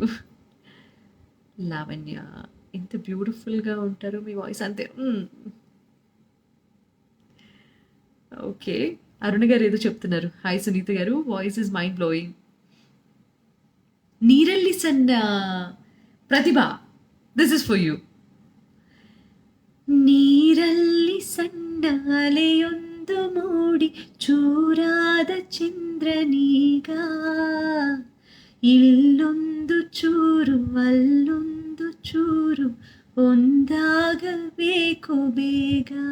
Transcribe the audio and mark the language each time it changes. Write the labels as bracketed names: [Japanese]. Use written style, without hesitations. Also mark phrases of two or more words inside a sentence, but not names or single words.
[Telugu] లావణ్య, ఎంత బ్యూటిఫుల్గా ఉంటారు, మీ వాయిస్ అంతే. ఓకే, అరుణ గారు ఏదో చెప్తున్నారు. హాయ్ సునీత గారు, [English] voice is mind blowing. [Telugu] నీరల్లి సన్న ప్రతిభ, [English] this is for you. [Kannada] ನೀರಲ್ಲಿ ಸಂಡಾಲೆಯೊಂದು ಮೂಡಿ ಚೂರಾದ ಚಂದ್ರನೀಗ, ಇಲ್ಲೊಂದು ಚೂರು ಅಲ್ಲೊಂದು ಚೂರು ಒಂದಾಗಬೇಕು ಬೇಗ.